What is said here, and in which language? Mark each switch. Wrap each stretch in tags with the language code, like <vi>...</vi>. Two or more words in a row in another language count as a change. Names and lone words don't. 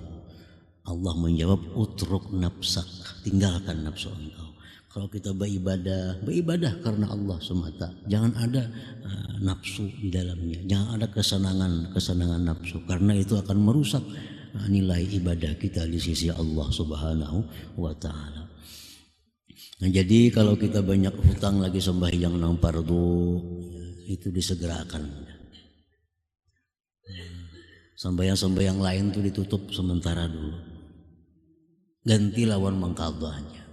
<id>Allah menjawab,</id> <ar>اترك نفسك,</ar> <id>tinggalkan nafsu engkau. Kalau kita beribadah karena Allah semata, jangan ada nafsu di dalamnya, jangan ada kesenangan nafsu, karena itu akan merusak nilai ibadah kita di sisi Allah</id> <ar>سبحانه وتعالى.</ar> <id>Nah, jadi kalau kita banyak hutang lagi sembahyang nang fardu, itu disegerakan. Sembahyang lain itu ditutup sementara dulu, ganti lawan mengqadhanya.</id>